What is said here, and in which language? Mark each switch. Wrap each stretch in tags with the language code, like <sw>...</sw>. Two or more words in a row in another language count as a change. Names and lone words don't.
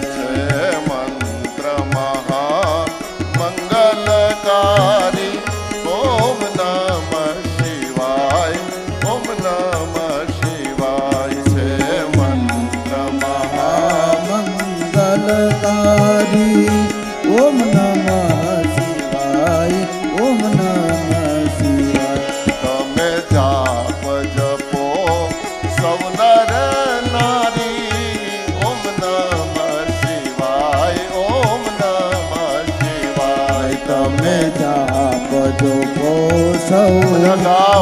<gu>છે મંત્ર મહામંગલકારી</gu> <sa>ओम नमः शिवाय ओम नमः शिवाय</sa> <gu>છે મંત્ર</gu> <sa>महामंगलकारी ओम नमः शिवाय ओम नमः शिवाय</sa> <gu>તમે જાપ જપો સૌ નર નારી</gu> <sa>ઓમ નમઃ શિવાય ઓમ નમઃ શિવાય</sa> <gu>તમે જાપ જોપો સૌ ગાઓ.</gu>